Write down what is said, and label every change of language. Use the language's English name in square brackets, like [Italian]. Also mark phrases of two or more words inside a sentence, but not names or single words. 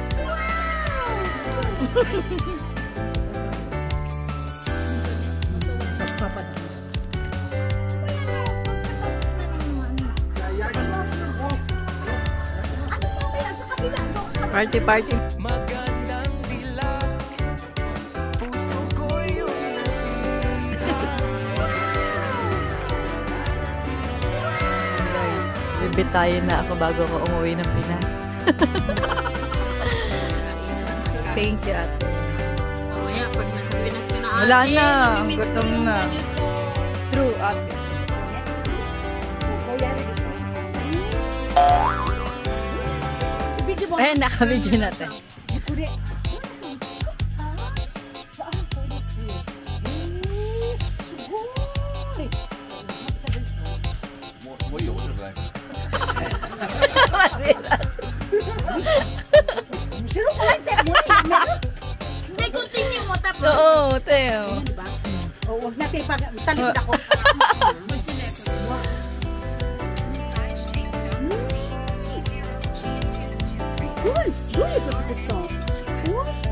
[English] Party, party. [Filipino] Magandang dilag, puso ko yung Guys, bibitayin na ako bago ko umuwi ng Pinas. [English] Thank you, [Filipino] ate. Mamaya, pag nasa Pinas ka na ate, Wala na, mamimiss gutom ko yung na. ganito. True, ate. Ayan, naka-video natin. [Japanese] もういいよ、面白くないから。 [Filipino] Hindi, continue mo tapos. Oo, Teo. O, huwag natin pag-salikod ako. Uy! Uy! Ito sa TikTok. Uy!